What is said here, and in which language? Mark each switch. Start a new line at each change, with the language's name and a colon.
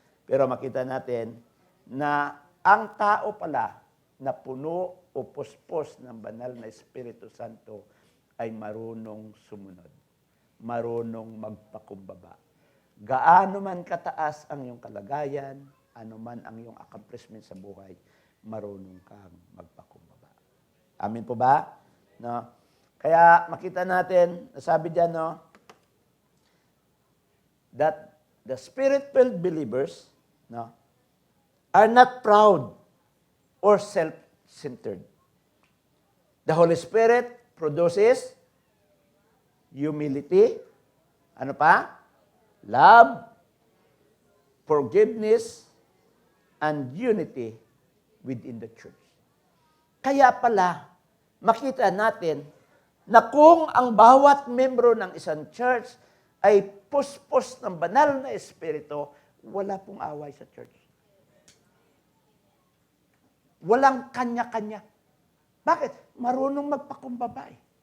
Filipino: Pero makita natin na ang tao pala na puno o puspos ng banal na Espiritu Santo ay marunong sumunod. Marunong magpakumbaba. Gaano man kataas ang iyong kalagayan, ano man ang iyong accomplishment sa buhay, marunong kang magpakumbaba. Amin po ba? No? Kaya makita natin, sabi diyan,
English: that the Spirit-filled believers are not proud or self-centered. The Holy Spirit produces humility,
Filipino: ano pa?
English: Love, forgiveness, and unity within the church.
Filipino: Kaya pala, makita natin na kung ang bawat membro ng isang church ay puspos ng banal na Espiritu, wala pong away sa church. Walang kanya-kanya. Bakit? Marunong magpakumbaba eh.